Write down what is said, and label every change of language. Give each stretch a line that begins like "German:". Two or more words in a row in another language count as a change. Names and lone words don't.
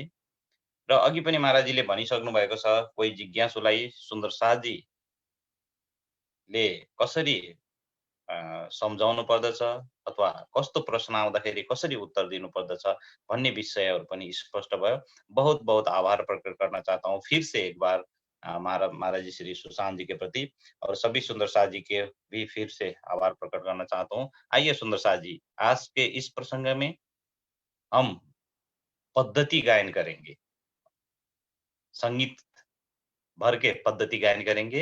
Nepali: र अघि पनि महाराजजीले भनिसक्नु भएको छ, कोही जिज्ञासुलाई सुन्दर साथजीले कसरी सम्झाउनु पर्दछ अथवा कस्तो प्रश्न आउँदाखेरि कसरी उत्तर दिनु पर्दछ भन्ने विषयहरू पनि स्पष्ट भयो।
Hindi: बहुत बहुत आभार प्रकट करना चाहता हूँ फिर से एक बार महाराज जी श्री सुशांत जी के प्रति, और सभी सुंदर साथ जी के भी फिर से आभार प्रकट करना चाहता हूँ। आइए सुंदर साथ जी, आज के इस प्रसंग में हम पद्धति गायन करेंगे, संगीत भर के पद्धति गायन करेंगे।